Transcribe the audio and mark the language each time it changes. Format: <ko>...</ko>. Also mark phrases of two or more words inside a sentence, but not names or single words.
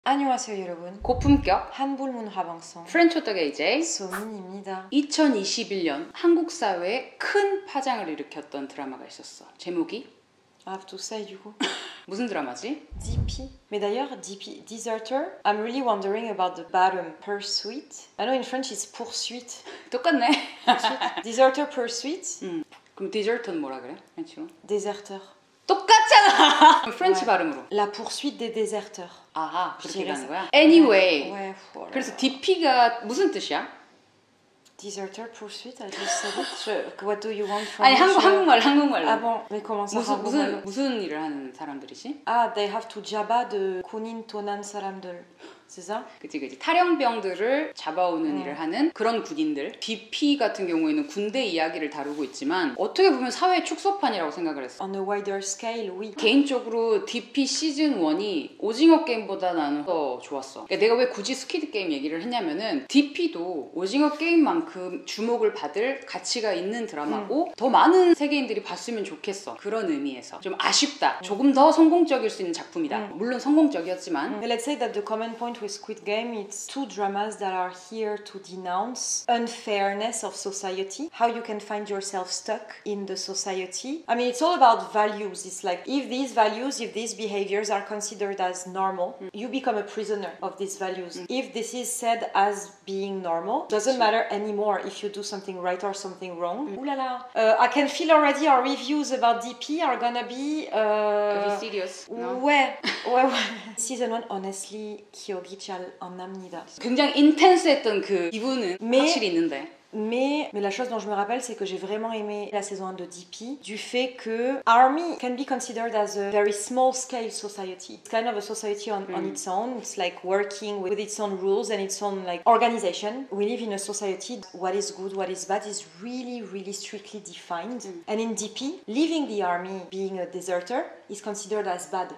<ko>안녕하세요 여러분. 고품격 한불 문화 방송 프렌치 오더 게이제 소민입니다. 2021년 한국 사회에 큰 파장을 일으켰던 드라마가 있었어. 제목이</ko> <en>I have to say</en> <fr>du coup.</fr> <ko>무슨 드라마지? DP.</ko> <fr>Mais d'ailleurs,</fr> <en>DP, Deserter, I'm really wondering about the bottom, Pursuit. I know in French it's poursuite.</en> <ko>똑같네.</ko> <en>Pursuit. Deserter, Pursuit.</en> <ko>그럼 디저트는 뭐라 그래? 프렌치로?</ko> <fr>Déserteur.</fr> <ko>똑같잖아. 프렌치</ko> <fr>Ouais.</fr> <ko>발음으로.</ko> <fr>La poursuite des déserteurs.</fr> <ko>아하, 그렇게 가는 거야?</ko> <fr>Ouais.</fr> <en>Anyway.</en> <fr>Ouais, voilà.</fr> <ko>그래서 DP가 무슨 뜻이야?</ko> <en>Deserter, Pursuit, I just said it. What do you want from</en> <ko>아니</ko> <en>me?</en> <ko>한국말로.</ko> <fr>Ah bon, mais comment ça 한국말로?</fr> <ko>무슨 일을 하는 사람들이지?</ko> <en>Ah, they have to 잡아 de</en> <ko>군인 도난 사람들.</ko> <fr>C'est ça?</fr> <ko>그치. 탈영병들을 잡아오는 일을 하는 그런 군인들. DP 같은 경우에는 군대 이야기를 다루고 있지만 어떻게 보면 사회 축소판이라고 생각을 했어.</ko> <en>On a wider scale,</en> <fr>oui.</fr> <ko>개인적으로 DP 시즌 1이 오징어 게임보다 나는 더 좋았어. 그러니까 내가 왜 굳이 스퀴드 게임 얘기를 했냐면은 DP도 오징어 게임만큼 주목을 받을 가치가 있는 드라마고 더 많은 세계인들이 봤으면 좋겠어. 그런 의미에서 좀 아쉽다. 조금 더 성공적일 수 있는 작품이다. 물론 성공적이었지만</ko> <en>Let's say that the common point with Squid Game, it's two dramas that are here to denounce unfairness of society, how you can find yourself stuck in the society. I mean, it's all about values. It's like if these values, if these behaviors are considered as normal, you become a prisoner of these values. If this is said as being normal, doesn't matter anymore if you do something right or something wrong.</en> <fr>Ooh la la.</fr> <en>I can feel already our reviews about DP are gonna be serious. No? ouais. Season 1, honestly,</en> <ko>기억이 잘 안 납니다. 굉장히 인텐스했던 그 기분은 확실히 있는데.</ko> <fr>Mais la chose dont je me rappelle, c'est que j'ai vraiment aimé la saison 1 de DP, du fait que</fr> <en>Army can be considered as a very small scale society. It's kind of a society on its own. It's like working with its own rules and its own like organization. We live in a society, what is good, what is bad is really, really strictly defined. And in DP, leaving the army, being a deserter, is considered as bad.</en>